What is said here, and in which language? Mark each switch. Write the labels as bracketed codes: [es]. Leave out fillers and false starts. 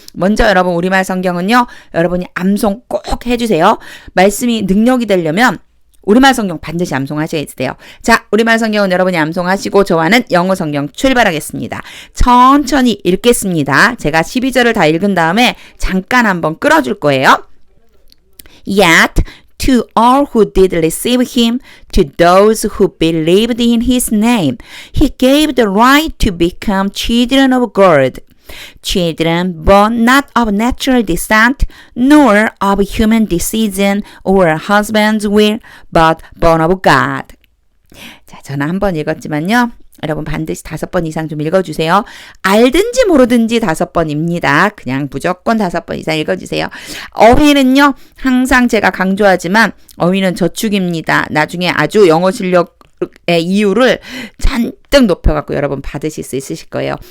[ko] 먼저 여러분 우리말 성경은요. 여러분이 암송 꼭 해주세요. 말씀이 능력이 되려면 우리말 성경 반드시 암송하셔야 돼요. 자, 우리말 성경은 여러분이 암송하시고 저와는 영어 성경 출발하겠습니다. 천천히 읽겠습니다. 제가 12절을 다 읽은 다음에 잠깐 한번 끌어줄 거예요. [en] Yet to all who did receive him, to those who believed in his name, he gave the right to become children of God. Children born not of natural descent, nor of human decision or husband's will, but born of God. [ko] 자, 저는 한 번 읽었지만요. 여러분 반드시 5번 이상 좀 읽어주세요. 알든지 모르든지 5번입니다. 그냥 무조건 5번 이상 읽어주세요. 어휘는요. 항상 제가 강조하지만 어휘는 저축입니다. 나중에 아주 영어 실력의 이유를 잔뜩 높여갖고 여러분 받으실 수 있으실 거예요.